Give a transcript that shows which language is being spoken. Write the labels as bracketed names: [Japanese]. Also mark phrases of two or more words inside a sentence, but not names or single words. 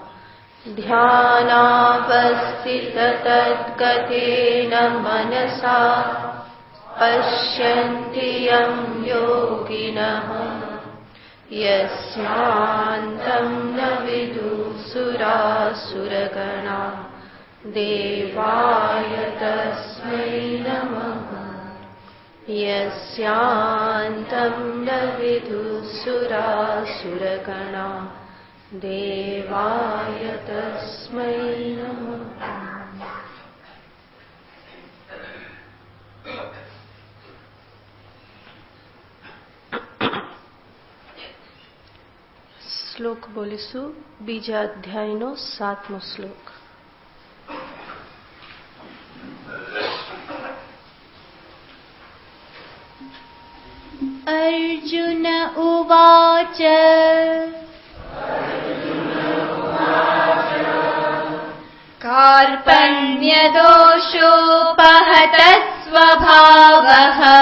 [Sanskrit] ध्यानावस्थिततद्गतेन मनसा पश्यन्ति यं योगिनः यस्यान्तं न विदुः देवाय तस्मै नमः। यस्यान्तं न विदुः देवाय तस्मै नमः। [Gujarati] શ્લોક બોલીશું. બીજા અધ્યાયનો 7મો શ્લોક. [Sanskrit] अर्जुन उवाच कार्पण्यदोषोपहतः स्वभावः